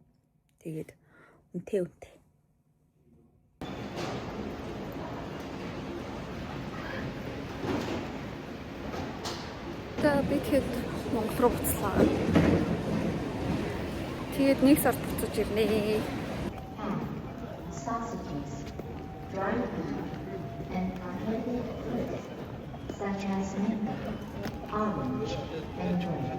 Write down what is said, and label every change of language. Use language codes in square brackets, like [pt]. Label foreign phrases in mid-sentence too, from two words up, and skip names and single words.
[mn] Тэгээд үнэтэй. За би тэгэхэд Монгол руу буцлаа. Тэгээд нэг сард буцаж ирнэ. [en] Sausages, dried beef, and unhealthy fruit, such as mango, orange, and grape.